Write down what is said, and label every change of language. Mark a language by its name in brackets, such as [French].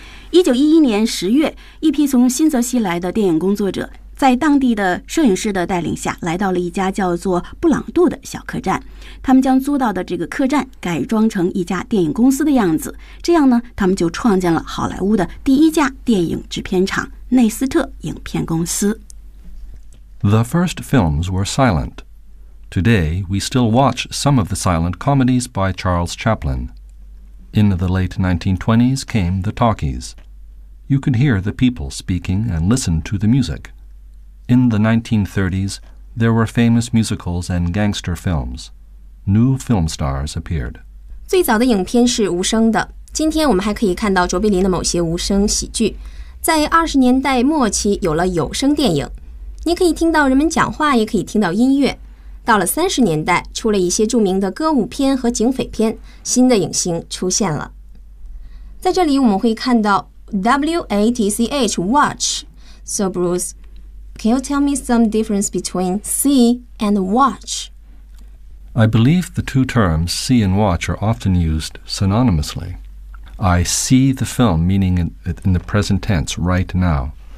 [Chinese] 1911年10月，一批从新泽西来的电影工作者在当地的摄影师的带领下来到了一家叫做布朗杜的小客栈，他们将租到的这个客栈改装成一家电影公司的样子，这样呢他们就创建了好莱坞的第一家电影制片厂内斯特影片公司。 [English] The first films were silent. Today we still watch some of the silent comedies by Charles Chaplin. In the late 1920s came the talkies. you could hear the people speaking and listen to the music. In the 1930s, there were famous musicals and gangster films. New film stars appeared. [Chinese] 最早的影片是无声的。今天我们还可以看到卓别林的某些无声喜剧。在20年代末期有了有声电影，你可以听到人们讲话，也可以听到音乐。到了30年代，出了一些著名的歌舞片和警匪片，新的影星出现了。在这里我们会看到 WATCH watch. [English] So Bruce, can you tell me some difference between see and watch? I believe the two terms see and watch are often used synonymously. I see the film, meaning in the present tense, right now.